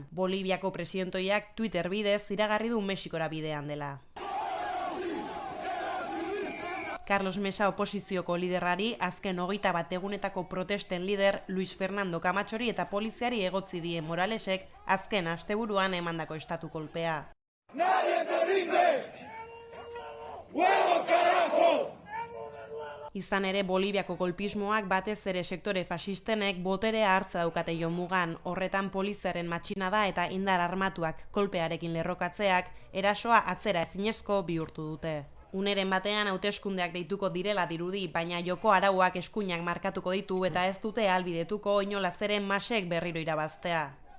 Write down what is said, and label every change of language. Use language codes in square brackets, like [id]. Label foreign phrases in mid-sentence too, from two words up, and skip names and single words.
[eu] Boliviako presidentoiak Twitter bidez iragarri du Mexikora bidean dela. Carlos Mesa oposizioko liderrari azken 21 egunetako protesten lider Luis Fernando Camachori eta poliziari egotzi die Moralesek azken asteburuan emandako estatu kolpea. [es] ¡Nadie se rinde! ¡Huevo, carajo! [eu] Izan ere, Boliviako golpismoak batez ere sektore fasistenek boterea hartza daukate jomugan, horretan poliziaren matxinada eta indar armatuak kolpearekin lerrokatzeak erasoa atzera ezinezko bihurtu dute. Uneren batean hauteskundeak deituko direla dirudi, baina joko arauak eskuinak markatuko ditu eta ez dute ahalbidetuko inolaz ere Masek berriro irabaztea.